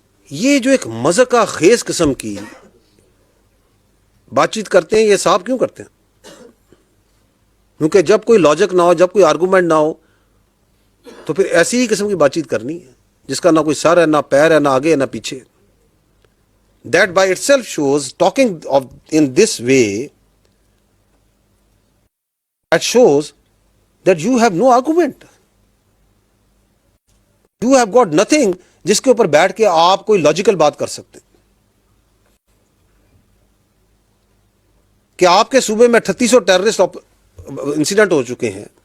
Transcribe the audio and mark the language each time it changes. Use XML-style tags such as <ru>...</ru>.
<ur>یہ جو ایک مذہقہ خیز قسم کی بات چیت کرتے ہیں، یہ صاحب کیوں کرتے ہیں؟ کیونکہ جب کوئی لاجک نہ ہو، جب کوئی آرگومنٹ نہ ہو، تو پھر ایسی ہی قسم کی بات چیت کرنی ہے جس کا نہ کوئی سر ہے، نہ پیر ہے، نہ آگے ہے، نہ پیچھے.</ur> <en>That by itself shows, talking of in this way, that shows that you have no argument. You have got nothing</en> <ur>جس کے اوپر بیٹھ کے آپ کوئی لاجیکل بات کر سکتے. کہ آپ کے صوبے میں 3800 ٹیررسٹ انسیڈنٹ ہو چکے ہیں.</ur>